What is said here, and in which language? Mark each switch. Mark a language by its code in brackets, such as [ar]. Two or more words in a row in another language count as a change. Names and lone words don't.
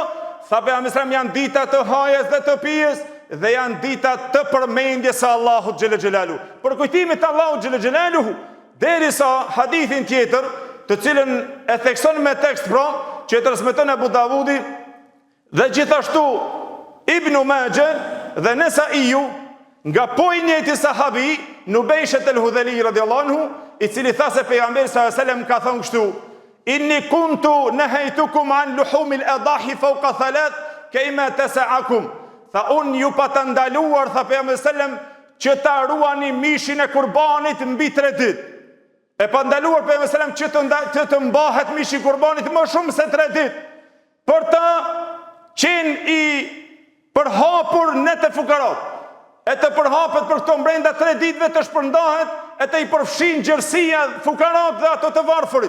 [sq] Tha pejgamberi [ar] صلى الله عليه وسلم, [sq] janë dita të hajes dhe të pijes, dhe janë dita të përmendjes së Allahut [ar] جل جلاله, [sq] për kujtimit të Allahut [ar] جل جلاله, [sq] derisa hadithin tjetër, të cilën e thekson me tekst pra, që e transmeton Abu Davudi dhe gjithashtu Ibn Majah dhe Nesaiu, nga njëjti sahabi Nubejshet el-Hudheli [ar] رضي الله عنه, [sq] i cili tha se pejgamberi [ar] صلى الله عليه وسلم [sq] ka thënë kështu: [ar] إني كنت نهيتكم عن لحوم الأضاحي فوق ثلاث كيما تسعكم. [sq] Tha, unë ju pa të ndaluar, tha pejgamberi [ar] صلى الله عليه وسلم, [sq] që ta ruani mishin e kurbanit mbi 3 ditë. E pa ndaluar pejgamberi [ar] صلى الله عليه وسلم [sq] që të mbahet mishi i kurbanit më shumë se 3 ditë, për ta qenë i përhapur në të fukarat, e të përhapet për këto brenda 3 ditëve të shpërndahet, e të i përfshin gjërësia fukarat dhe ato të varfërit.